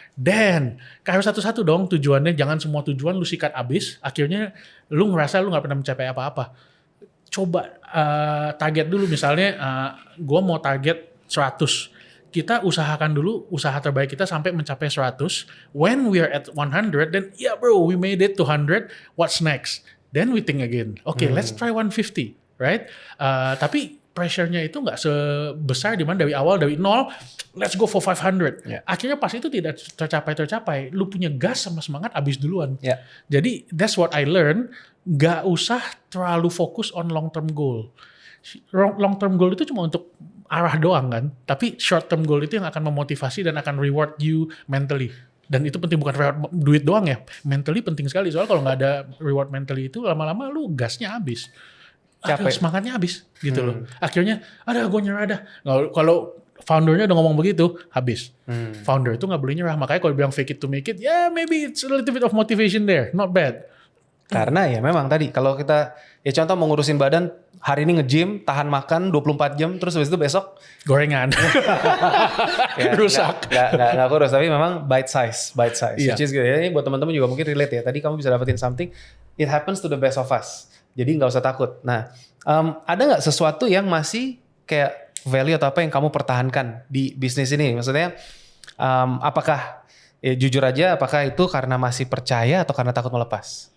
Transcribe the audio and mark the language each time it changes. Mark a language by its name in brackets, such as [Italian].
[Indonesian] Dan harus satu-satu dong tujuannya. Jangan semua tujuan lu sikat abis, akhirnya lu ngerasa lu gak pernah mencapai apa-apa. Coba target dulu, misalnya gue mau target 100. Kita usahakan dulu usaha terbaik kita sampai mencapai 100. [English] When we are at 100, then yeah bro, we made it to 100. What's next? Then we think again. Okay, let's try 150. Right? [Indonesian] Tapi pressure-nya itu nggak sebesar di mana dari awal, dari nol, [English] let's go for 500. Yeah. [Indonesian] Akhirnya pas itu tidak tercapai, lu punya gas sama semangat abis duluan. Yeah. Jadi [English] that's what I learned, [Indonesian] nggak usah terlalu fokus [English] on long term goal. [Indonesian] Long term goal itu cuma untuk arah doang kan, tapi short term goal itu yang akan memotivasi dan akan [English] reward you mentally. [Indonesian] Dan itu penting, bukan reward duit doang ya, mentally penting sekali, soalnya kalau nggak ada reward mentally itu lama-lama lu gasnya habis. Aduh, semangatnya habis gitu loh. Akhirnya, gue nyerah dah. Kalau foundernya udah ngomong begitu, habis. Founder itu nggak boleh nyerah. Makanya kalau bilang [English] fake it to make it, ya maybe it's a little bit of motivation there, not bad. [Indonesian] Karena ya memang tadi kalau kita ya contoh mau ngurusin badan, hari ini nge-gym, tahan makan 24 jam, terus habis itu besok gorengan. ya, rusak. Nggak kurus, tapi memang bite size. Iya. [English] Which is good. [Indonesian] Ya, ini buat teman-teman juga mungkin relate ya. Tadi kamu bisa dapetin [English] something, it happens to the best of us. [Indonesian] Jadi nggak usah takut. Nah, ada nggak sesuatu yang masih kayak value atau apa yang kamu pertahankan di bisnis ini? Maksudnya, apakah ya jujur aja, apakah itu karena masih percaya atau karena takut melepas?